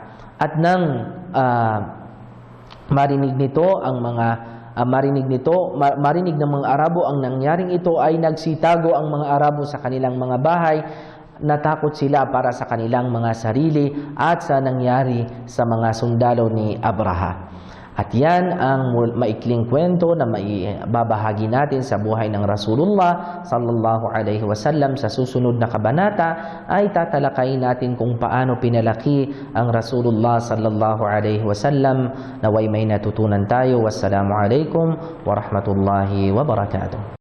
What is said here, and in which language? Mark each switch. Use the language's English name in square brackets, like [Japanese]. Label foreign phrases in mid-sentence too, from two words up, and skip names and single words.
[Filipino] At nang marinig ng mga Arabo ang nangyaring ito ay nagsitago ang mga Arabo sa kanilang mga bahay. Natakot sila para sa kanilang mga sarili at sa nangyari sa mga sundalo ni Abraha. At yan ang maikling kwento na maibabahagi natin sa buhay ng Rasulullah [Arabic] صلى الله عليه وسلم. [Filipino] Sa susunod na kabanata ay tatalakayin natin kung paano pinalaki ang Rasulullah [Arabic] صلى الله عليه وسلم. [Filipino] Naway may natutunan tayo. [Arabic] والسلام عليكم ورحمة الله وبركاته.